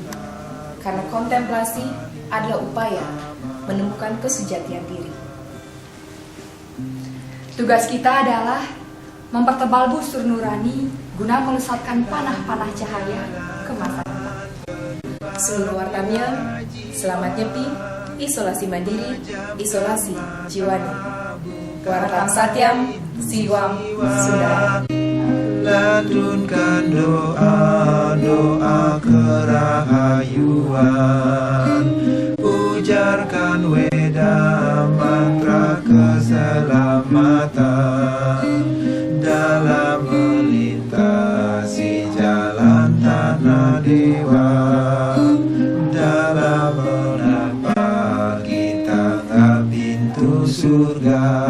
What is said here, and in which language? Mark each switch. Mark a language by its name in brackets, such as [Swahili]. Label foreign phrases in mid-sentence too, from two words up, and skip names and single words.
[Indonesian] Karena kontemplasi adalah upaya menemukan kesejatian diri. Tugas kita adalah mempertebal busur nurani guna melesatkan panah-panah cahaya ke masa depan. Seluruh wartanya, selamat nyepi, isolasi mandiri, isolasi jiwani. [Sanskrit] Wartam Satyam, Siwam Sundara. [Indonesian] Lantunkan doa-doa kerahayuan, ujarkan weda mantra keselamatan dalam melintasi jalan tanah dewa, dalam menapak kita ke pintu surga.